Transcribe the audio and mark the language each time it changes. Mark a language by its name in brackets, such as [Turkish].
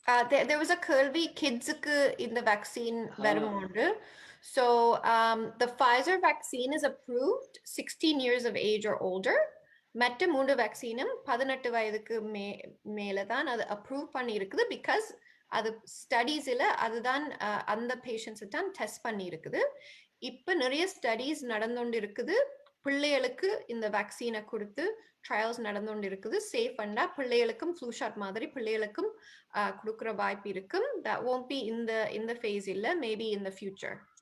[English] There was a கேள்வி kids-க்கு [Tamil] இந்த [English] vaccine [Tamil] வரும்போது. [English] So the Pfizer vaccine is approved 16 years of age or older. [Tamil] மற்ற 3 வேக்சினும் 18 வயதுக்கு மேல தான் அது அப்ரூவ் பண்ணி இருக்குது. பிகாஸ் அது ஸ்டடீஸ்ல அதுதான் அந்த பேஷண்ட்ஸ் தான் டெஸ்ட் பண்ணி இருக்குது. இப்ப நிறைய ஸ்டடீஸ் நடந்துட்டு இருக்குது. பிள்ளைகளுக்கு இந்த வேக்சினை கொடுத்து ட்ரையல்ஸ் நடந்துட்டு இருக்குது. சேஃப் பண்ணா பிள்ளைகளுக்கும் ஃப்ளூ ஷாட் மாதிரி பிள்ளைகளுக்கும் கொடுக்குற வாய்ப்பு இருக்கும். [English] that won't be in the phase [Tamil] இல்ல, [English] maybe in the future.